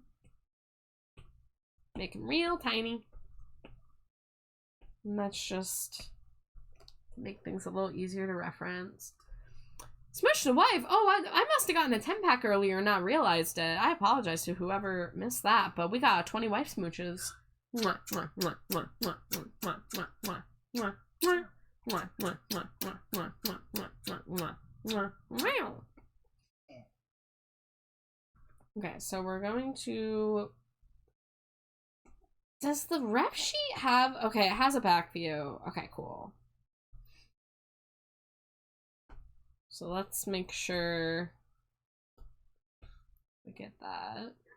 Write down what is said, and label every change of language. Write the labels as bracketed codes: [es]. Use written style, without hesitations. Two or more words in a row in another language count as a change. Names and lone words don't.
[en] Make them real tiny. And that's just to make things a little easier to reference. Smush the wife. Oh, I must have gotten a 10-pack earlier and not realized it. I apologize to whoever missed that, but we got 20 wife smooches. Mwah, mwah, mwah, mwah, mwah, mwah, mwah, mwah, mwah, mwah, mwah, mwah, mwah, mwah, mwah, mwah, mwah, mwah, mwah. Okay, so we're going to... Does the rep sheet have... Okay, it has a back view. Okay, cool. So let's make sure we get that.